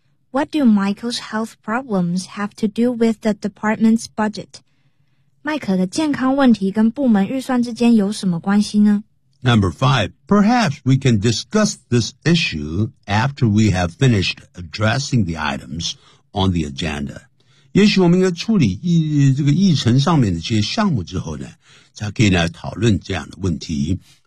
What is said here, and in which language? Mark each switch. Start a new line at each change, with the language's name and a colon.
English: What do Michael's health problems have to do with the department's budget?
Chinese: 麦克的健康问题跟部门预算之间有什么关系呢
English: Number 5, perhaps we can discuss this issue after we have finished addressing the items on the agenda.
Chinese: 也许我们应该处理这个议程上面的这些项目之后呢才可以来讨论这样的问题。